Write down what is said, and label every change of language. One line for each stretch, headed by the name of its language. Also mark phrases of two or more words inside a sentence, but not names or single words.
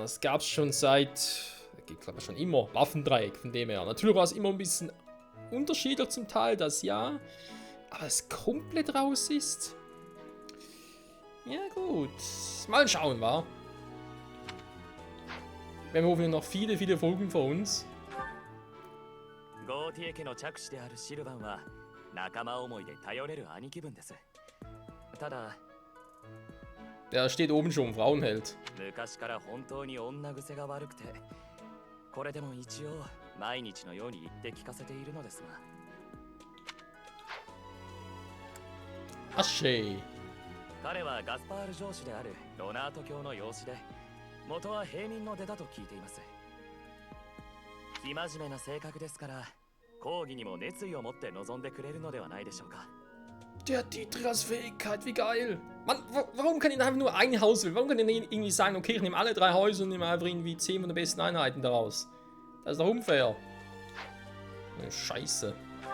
German: Das gab es schon ich glaube schon immer, Waffendreieck von dem her. Natürlich war es immer ein bisschen unterschiedlich zum Teil, das ja, aber es komplett raus ist. Ja gut, mal schauen, wa? Wir haben hoffentlich noch viele Folgen vor uns.
Japanese: ゴーティエ家の着手であるシルバンは仲間思いで頼れる兄貴分です。ただ、
German: Der steht oben schon, Frauenheld.
Japanese: 昔から本当に女癖が悪くて、これでも一応毎日のように言って聞かせているのですが。
German: Asche.
Japanese: 彼はガスパール城主であるロナート教の養子で、元は平民の出だと聞いています。生真面目な性格ですから、講義にも熱意を持って臨んでくれるのではないでしょうか。
German: Der Dietrich als Fähigkeit, wie geil. Mann, warum kann ich einfach nur ein Haus wählen? Warum kann ich nicht irgendwie sagen, okay, ich nehme alle 3 Häuser und nehme einfach irgendwie 10 von den besten Einheiten daraus? Das ist doch unfair. Scheiße.